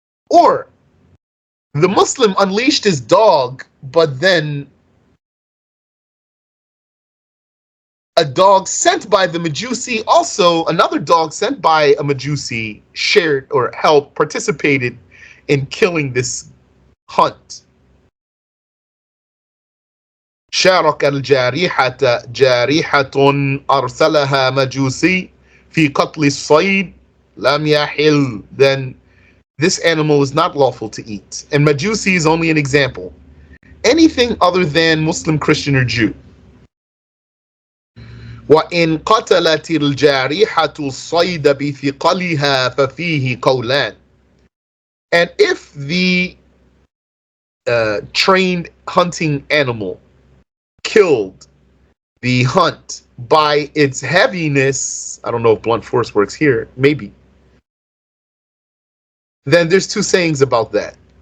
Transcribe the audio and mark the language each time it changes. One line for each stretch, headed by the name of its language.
English: Or the Muslim unleashed his dog, but then a dog sent by the Majusi, also another dog sent by a Majusi, shared or helped, participated in killing this hunt.
Arabic: شارك الجارحة جارحة أرسلها مجوسي في قتل الصيد لم يحل.
English: Then this animal is not lawful to eat. And Majusi is only an example. Anything other than Muslim, Christian, or Jew.
Arabic: وإن قتلت الجارحة الصيد بثقلها ففيه قولان.
English: And if the trained hunting animal killed the hunt by its heaviness, I don't know if blunt force works here, maybe, then there's two sayings about that.